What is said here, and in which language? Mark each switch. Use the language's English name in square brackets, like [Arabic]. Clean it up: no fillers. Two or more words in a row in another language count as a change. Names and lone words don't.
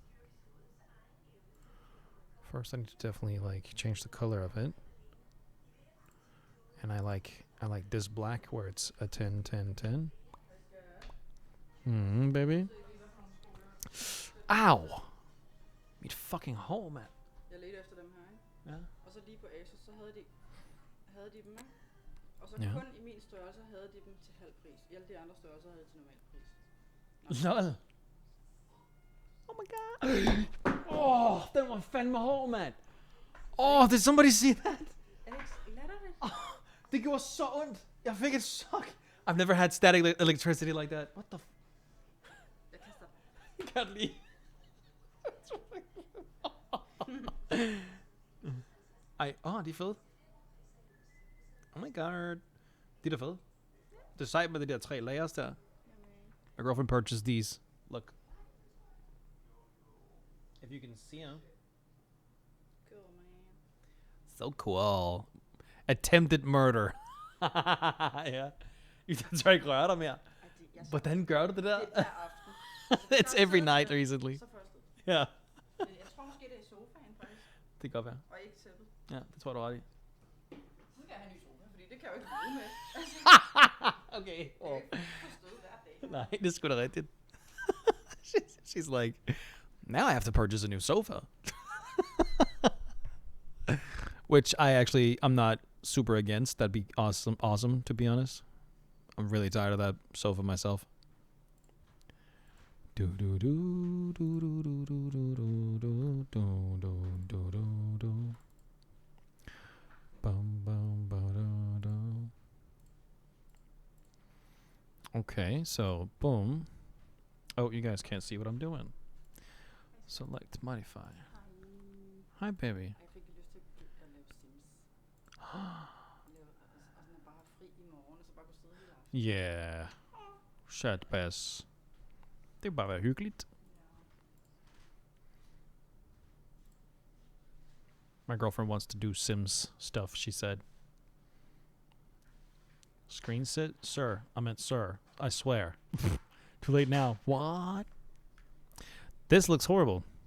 [English] First, I need to definitely, like, change the color of it. And I like this black where it's a 10, 10, 10. Baby. Ow! [Danish] Mit [English] fucking hole, [Danish] man. Jeg ledte efter dem her, ikke? Ja. Og så lige på Asos, så havde de dem, ikke? Og så Ja. kun i min størrelse havde de dem til halv pris. I alle de andre størrelser havde de til normal pris. [English] Lol. Oh my god. [Danish] Oh, den var fandme hård, mand. [English] Oh, did somebody see that? [Danish] Alex, latterligt. Det gjorde så ondt. Jeg fik et chok. [English] I've never had static electricity like that. What the f... [Danish] Jeg kaster dem. Jeg kan det lide. Ej, de er fede. [English] Oh my god. [Danish] De er da fede. Det er sejt med de der 3 layers der. [English] My girlfriend purchased these. Look. If you can see them. Cool, man. So cool. Attempted murder. [Danish] Ja. Jeg tror ikke røre dig mere. Hvordan gør du det der? Det er hver aften. [English] It's every night recently. [Danish] Så først ud. Ja. Jeg tror måske, det er sofaen, faktisk. Det kan godt være. Og ikke tæppet. Ja, det tror jeg, du har ret i. Så skal jeg have en ny sofa, fordi det kan jeg jo ikke bruge med. Altså, Okay. jeg kan ikke få stød hver dag. Nej, det er sgu da rigtigt. [English] She's like, now I have to purchase a new sofa. Which I'm not super against. That'd be awesome, to be honest. I'm really tired of that sofa myself. Do do do do do do do do do do do do do do. Bum bum ba da da. Okay, so boom. Oh, you guys can't see what I'm doing. Select modify. Hi, baby. [Danish] Jeg fik lyst til at lave Sims. Og sådan bare have fri i morgen, og så bare gå sidde hele aften. [English] Yeah. Chatbass. [Danish] Det kan bare være hyggeligt. [English] My girlfriend wants to do Sims stuff, she said. Screen sit? Sir. I meant sir. I swear. Too late now. What? This looks horrible.